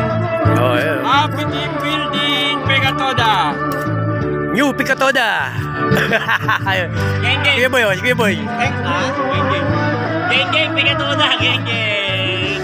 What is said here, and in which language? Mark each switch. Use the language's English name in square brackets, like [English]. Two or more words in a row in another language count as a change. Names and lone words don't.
[English] Oh, yeah. Happy team building, Pikatoda. New Pikatoda. Geng geng. [Filipino] Sige boy, sige boy. Geng geng. Geng geng Pikatoda, geng geng.